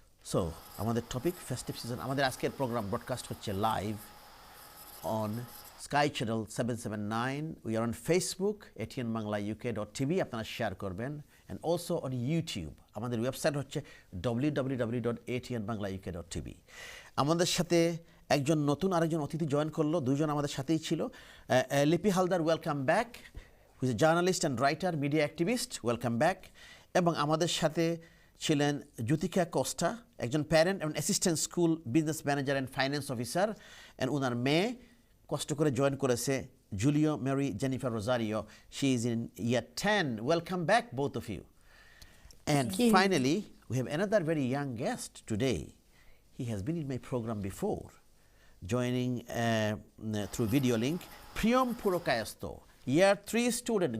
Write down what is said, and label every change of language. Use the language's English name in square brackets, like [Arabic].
[Bangla] So আমাদের topic festive season. আমাদের আজকের প্রোগ্রাম ব্রডকাস্ট হচ্ছে [English] Live on Sky channel 779। We are on Facebook ATN Bangla UK.tv, [Bangla] আপনারা share করবেন, [English] And also on YouTube. [Bangla] আমাদের website হচ্ছে www.atnbanglauk.tv। আমাদের সাথে একজন নতুন আরেকজন অতিথি জয়েন করলো, দুজন আমাদের সাথেই ছিল। [English] Lipi Haldar, welcome back, who is a journalist and writer, media activist, welcome back. [Bangla] এবং আমাদের সাথে ছিলেন জ্যোতিকা কোস্টা, একজন প্যারেন্ট এবং assistant school business manager and finance officer, and ওনার মেয়ে কষ্ট করে জয়েন করেছে, Julio Mary Jennifer Rosario. [English] She is in year 10. Welcome back both of you. And finally, we have another very young guest today. He has been in my program before, joining through video link, Priyam Purokayasto, Year 3 student.